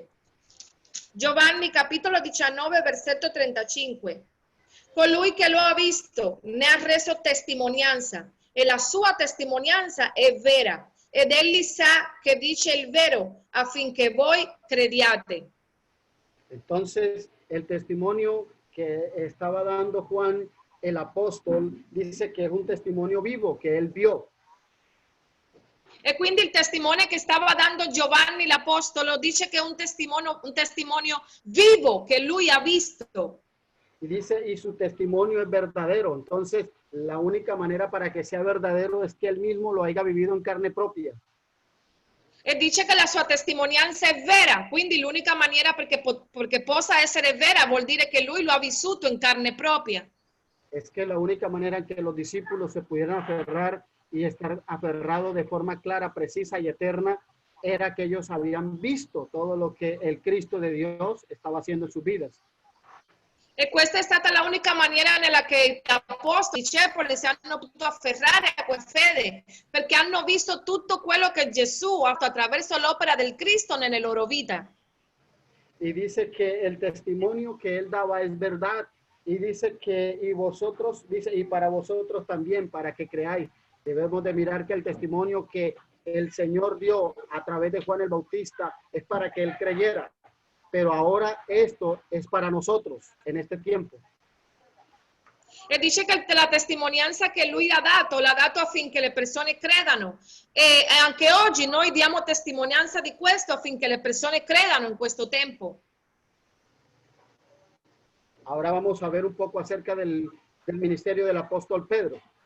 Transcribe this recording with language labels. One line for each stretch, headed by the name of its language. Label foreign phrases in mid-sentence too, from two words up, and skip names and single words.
Italian: Giovanni capitolo 19 versetto 35. Colui che lo ha visto ne ha reso testimonianza e la sua testimonianza è vera, ed egli sa che dice il vero affinché voi crediate.
Spanish: Entonces, el testimonio que estaba dando Juan el apóstol dice que es un testimonio vivo que él vio.
Italian: E quindi il testimone che stava dando Giovanni l'Apostolo dice che è un testimonio vivo che lui ha visto.
Spanish: Y dice, y su testimonio es verdadero. Entonces, la única manera para que sea verdadero es que él mismo lo haya vivido en carne propia.
Italian: E dice che la sua testimonianza è vera, quindi l'unica maniera perché possa essere vera vuol dire che lui lo ha vissuto in carne propria.
Spanish: Es que la única manera en que los discípulos se pudieran aferrar y estar aferrados de forma clara, precisa y eterna era que ellos habían visto todo lo que el Cristo de Dios estaba haciendo en sus vidas.
Italian: E questa è stata l'unica maniera nella che gli apostoli, i discepoli si hanno potuto afferrare a quella fede, perché hanno visto tutto quello che Gesù ha fatto attraverso l'opera del Cristo nelle loro vite.
Spanish: Y dice que el testimonio que él daba es verdad. Y dice que, y vosotros, dice, y para vosotros también, para que creáis. Debemos de mirar que el testimonio que el Señor dio a través de Juan el Bautista es para que él creyera. Pero ahora esto es para nosotros en este tiempo.
Italian: E dice che la testimonianza che lui ha dato, l'ha dato affinché le persone credano. E anche oggi noi diamo testimonianza di questo affinché le persone credano in questo tempo.
Spanish: Ahora vamos a ver un poco acerca del ministerio del apóstol Pedro.